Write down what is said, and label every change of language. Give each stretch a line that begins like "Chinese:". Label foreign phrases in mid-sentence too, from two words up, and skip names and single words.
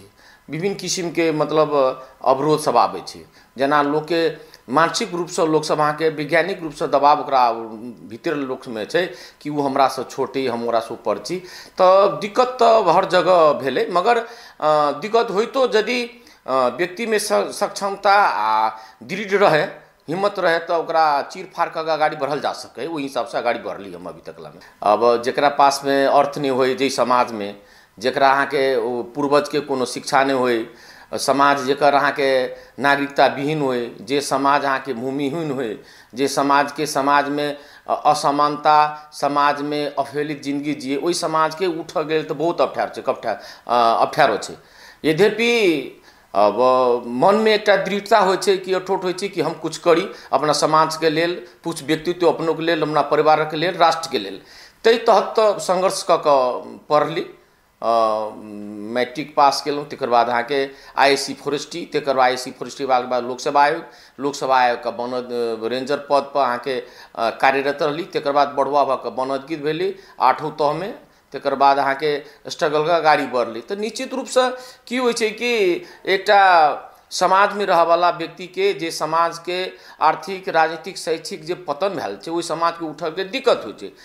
Maithili: विभिन्न किसिम के मतलब अवरोध सब आबै छै, जेना लोग के मानसिक रूप से लोग सब अहाँ के वैज्ञानिक रूप से दबाव ओकरा भीतर लोक में छै कि वो हमरा से छोटे, हम ओकरा से ऊपर छी। तो दिक्कत तो हर जगह भेले, मगर दिक्कत होइतो यदि व्यक्ति में सक्षमता आ दृढ़ रहे, हिम्मत रहे, तो ओकरा चीर फाड़ के अगाडि बढ़ल जा सके। वही हिसाब से अगाडि बढ़ली हम अभी तक में। अब जेकरा पास में अर्थ नहीं होई, जे समाज में जेकरा अहाँ के पूर्वज के कोनो शिक्षा नहीं होई, समाज जेकर अहाँ के नागरिकता विहीन होए, जे समाज अहाँ के भूमिहीन होए, जे समाज के समाज में असमानता, समाज में अवहेलित जिंदगी जिए, वही समाज के उठ गए तो बहुत अप्ठ्यारो छै। यद्यपि अब मन में एक दृढ़ता हो कि अठोट हो कि हम कुछ करी अपना समाज के लेल, कुछ व्यक्तित्व अपनों के लेल, अपना परिवार के लेल, राष्ट्र के लेल। तै तहत संघर्ष क पढ़ली, मैट्रिक पास केलूँ, तकर बाद अहाँ के IAC फॉरेस्ट्री, तकर बाद IAC फॉरेस्ट्री बाद लोकसेवा आयोग, लोकसेवा आयोग का वन रेंजर पद पर अहाँ के कार्यरत रही। तकर बाद बढ़ुआ भऽ कऽ वन अधिकृत भेली 8वीं तह में। तकर बाद अहाँ के स्ट्रगल का गाड़ी बढ़ली। तो निश्चित रूप से की होइ छै कि एकटा समाज में रह वाला व्यक्ति के, जे समाज के आर्थिक, राजनीतिक, शैक्षिक जे पतन भेल छै, ओहि समाज के उठऽ के दिक्कत होइ छै।